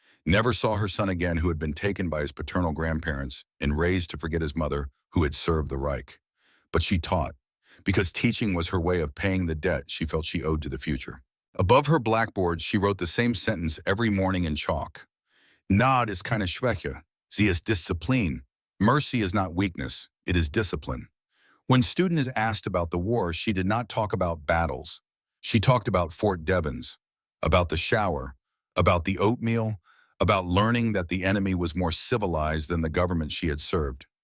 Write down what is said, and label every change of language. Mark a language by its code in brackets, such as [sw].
[en] Never saw her son again, who had been taken by his paternal grandparents and raised to forget his mother, who had served the Reich. But she taught, because teaching was her way of paying the debt she felt she owed to the future. Above her blackboard, she wrote the same sentence every morning in chalk. [de] "Gnade ist keine Schwäche, sie ist Disziplin." [en] Mercy is not weakness, it is discipline. When students asked about the war, she did not talk about battles. She talked about Fort Devens, about the shower, about the oatmeal, about learning that the enemy was more civilized than the government she had served.